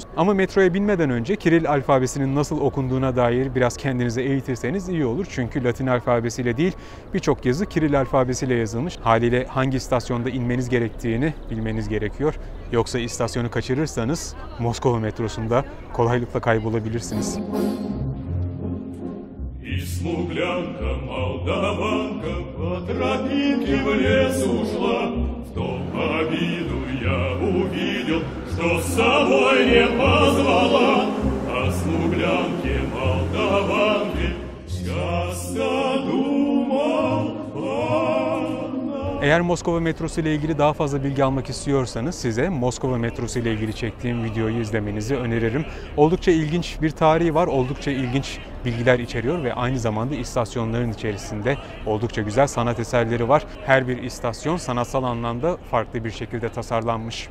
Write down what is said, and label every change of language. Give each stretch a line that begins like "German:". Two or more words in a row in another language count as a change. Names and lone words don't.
Turkish: Ama metroya binmeden önce Kiril alfabesinin nasıl okunduğuna dair biraz kendinize eğitirseniz iyi olur. Çünkü Latin alfabesiyle değil, birçok yazı Kiril alfabesiyle yazılmış. Haliyle hangi istasyonda inmeniz gerektiğini bilmeniz gerekiyor. Yoksa istasyonu kaçırırsanız Moskova metrosunda kolaylıkla kaybolabilirsiniz.
Russian: Смуглянка, молдаванка, по тропинке в лес ушла. В том обиду я увидел, что с собой не позвала. О смуглянке, молдаванке, часто думал она.
Turkish: Eğer Moskova metrosu ile ilgili daha fazla bilgi almak istiyorsanız size Moskova metrosu ile ilgili çektiğim videoyu izlemenizi öneririm. Oldukça ilginç bir tarihi var, oldukça ilginç bilgiler içeriyor ve aynı zamanda istasyonların içerisinde oldukça güzel sanat eserleri var. Her bir istasyon sanatsal anlamda farklı bir şekilde tasarlanmış.